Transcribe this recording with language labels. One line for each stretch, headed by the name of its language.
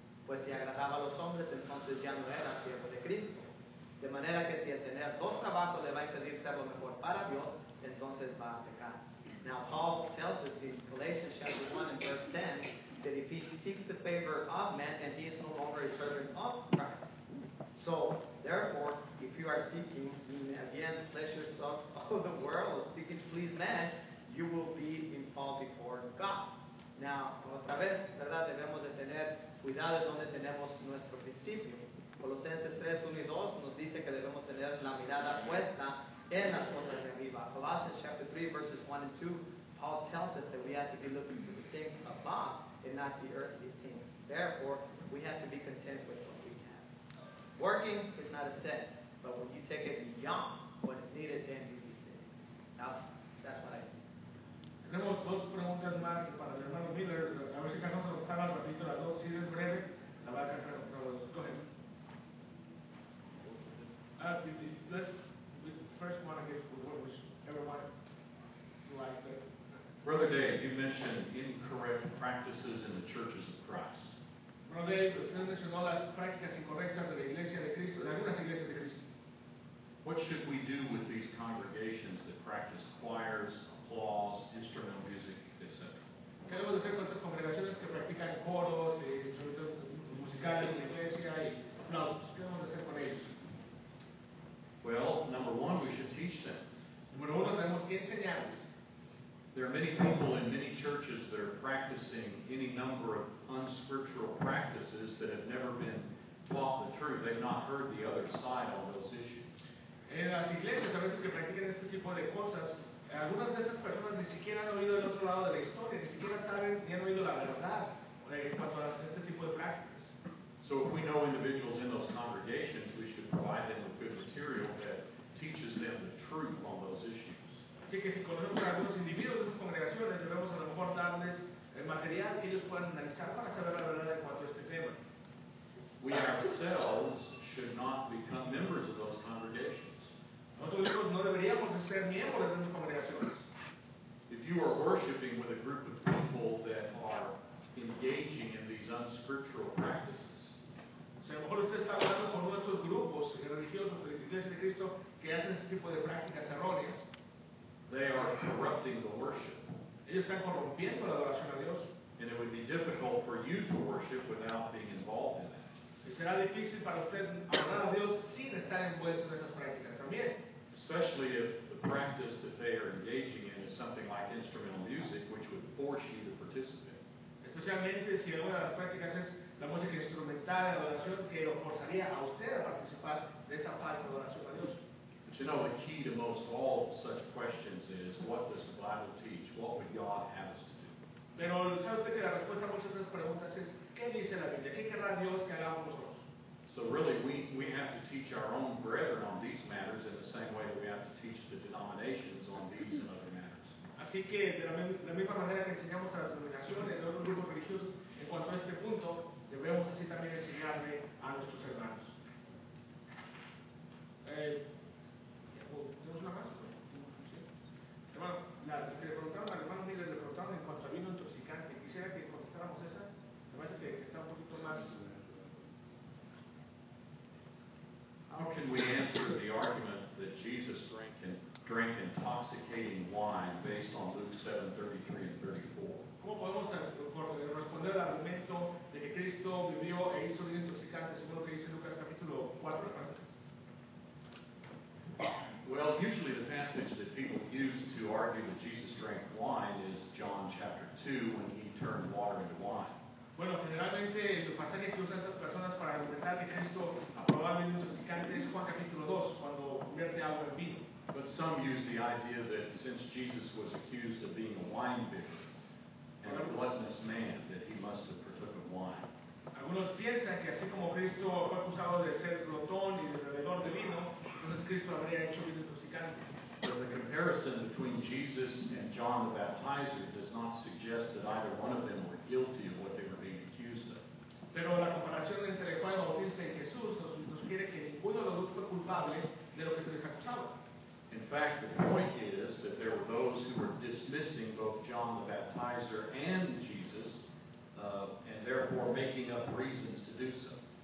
Spanish: Pues si agradaba a los hombres, entonces ya no era siervo de Cristo. De manera que si el tener dos trabajos le va a impedir ser lo mejor para Dios, entonces va a pecar.
English: Now Paul tells us in Galatians chapter 1 and verse 10 that if he seeks the favor of men, and he is no longer a servant of Christ. So, therefore, if you are seeking, again, pleasures of the world, or seeking to please man, you will be in fault before God. Now,
Spanish: otra vez, ¿verdad? Debemos de tener cuidado de donde tenemos nuestro principio. Colosenses 3, 1 y 2 nos dice que debemos tener la mirada puesta en las cosas de arriba.
English: Colossians chapter 3, verses 1 and 2, Paul tells us that we have to be looking for the things above and not the earthly things. Therefore, we have to be content with what we have. Working is not a sin, but when you take it beyond what is needed, then you be sin. Now, that's what I see.
Spanish: Tenemos dos preguntas más para el hermano Miller. A ver si alcanzamos a contestar más rapidito las dos. Si es breve, la va a alcanzar a contestar las dos.
English: Go ahead. Let's first one, I guess, what was everyone like that. Brother Dave, you mentioned incorrect practices in the churches of Christ.
Spanish: Bueno, Dave, usted mencionó las prácticas incorrectas de la iglesia de Cristo, de algunas iglesias de Cristo.
English: What should we do with these congregations that practice choirs, applause, instrumental music, etc.?
Spanish: ¿Qué debemos hacer con estas congregaciones que practican coros, instrumentos musicales en la iglesia y aplausos? ¿Qué debemos hacer con ellos?
English: Well, number one, we should teach them.
Spanish: Número uno, tenemos que enseñarles.
English: There are many people in many churches that are practicing any number of unscriptural practices that have never been taught the truth. They've not heard the other side on those issues.
Spanish: En las iglesias a veces que practican este tipo de cosas, algunas de estas personas ni siquiera han oído el otro lado de la historia, ni siquiera saben ni han oído la verdad en cuanto a este tipo de prácticas.
English: So if we know individuals in those congregations, we should provide them with good material that teaches them the truth on those issues.
Spanish: Así que si conocemos a algunos individuos de esas congregaciones, debemos a lo mejor darles el material que ellos puedan analizar para saber la verdad en cuanto a este tema.
English: We ourselves should not become members of those congregations.
Spanish: Nosotros mismos no deberíamos de ser miembros de esas congregaciones.
English: If you are worshiping with a group of people that are engaging in these unscriptural practices,
Spanish: O sea, a lo mejor usted está hablando con uno de estos grupos religiosos de la Iglesia de Cristo que hacen este tipo de prácticas erróneas.
English: they are corrupting the worship.
Spanish: Ellos están corrompiendo la adoración a Dios.
English: And it would be difficult for you to worship without being involved in that.
Spanish: Y será difícil para usted adorar a Dios sin estar envuelto en esas prácticas también.
English: Especially if the practice that they are engaging in is something like instrumental music, which would force you to participate.
Spanish: Especialmente si alguna de las prácticas es la música instrumental de adoración que lo forzaría a usted a participar de esa falsa adoración a Dios.
English: But you know, the key to most all such questions is, what does the Bible teach? What would God have us to do?
Spanish: Pero sabe usted que la respuesta a muchas de esas preguntas es ¿qué dice la Biblia? ¿Qué querrá Dios que hagamos nosotros?
English: So really, we have to teach our own brethren on these matters in the same way that we have to teach the denominations on these and other matters.
Spanish: Así Así que de la misma manera que enseñamos a las denominaciones y a otros grupos religiosos en cuanto a este punto, debemos así también enseñarle a nuestros hermanos. ¿Tenemos una más? ¿Sí? Hermano, que le preguntaron al hermano Miguel, le preguntaron en cuanto a vino intoxicante. Quisiera que contestáramos esa. Me parece que está un poquito más.
English: How can we answer the argument that Jesus drank intoxicating wine based on Luke 7:33 and 34?
Spanish: ¿Cómo podemos responder al argumento de que Cristo bebió e hizo vino intoxicante según lo que dice Lucas capítulo 4?
English: Well, usually the passage that people use to argue that Jesus drank wine is John chapter 2 when he turned water into wine.
Spanish: Bueno, generalmente el pasaje que usan estas personas para argumentar que Cristo aprobó el vino intoxicante es Juan capítulo 2, cuando convierte agua en vino.
English: But some use the idea that since Jesus was accused of being a wine bibber and a gluttonous man, that he must have partook of wine.
Spanish: Algunos piensan que así como Cristo fue acusado de ser glotón y de bebedor de vino, entonces Cristo habría hecho vino intoxicante.
English: But the comparison between Jesus and John the Baptizer does not suggest that either one of them were guilty of what they were being accused of.
Spanish: Pero la comparación entre Juan Bautista y Jesús nos sugiere que ninguno de los dos fue culpable de lo que se les acusaba.
English: In fact, the point is that there were those who were dismissing both John the Baptizer and Jesus, and therefore making up reasons to do so.